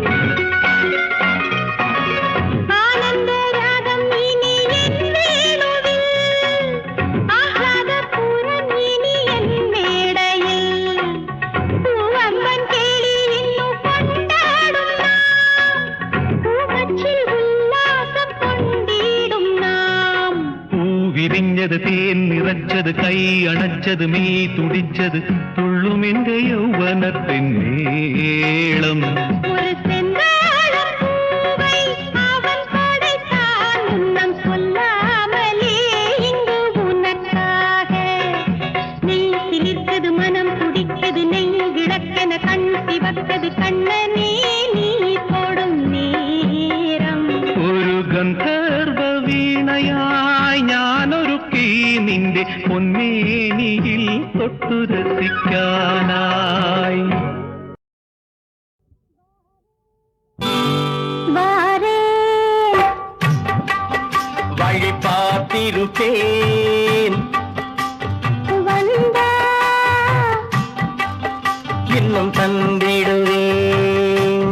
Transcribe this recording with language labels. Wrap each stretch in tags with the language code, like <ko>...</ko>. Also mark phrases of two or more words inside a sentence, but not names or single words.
<ml>ആനന്ദരാഗം ഇനി എൻ വേണുവിൽ ആഹ്ലാദപൂരം ഇനി എൻ മേടയിൽ പൂവമ്പൻ കേളി ഇന്നു കൊണ്ടാടും നാം പൂവച്ചിൽ ഉല്ലാസം കൊണ്ടിടും നാം</ml> <ta>பூ விரிஞ்சது தேன் நிறச்சது கை அணைச்சது மெய் துடிச்சது துள்ளும் இந்த யௌவனத்தின் மேளம் ஒரு செந்தாழம் பூவை அவன் படைத்தான் முன்னம் சொல்லாமலே இங்கு உனக்காக நெய் சிலிர்த்தது மனம் துடித்தது நெய் விளக்கென கண் சிவத்தது கண்ணனே நீ தொடும் நேரம்</ta> <ml>ഒരു ഗന്ധർവ വീണയായി ഞാനൊരുക്കി നിന്റെ പൊന്മേനിയിൽ തൊട്ടു രസിക്കാനായി</ml> <ta>வாரே வழி பார்த்திருப்பேன் வந்தா இன்னும் தந்திடுவேன்</ta>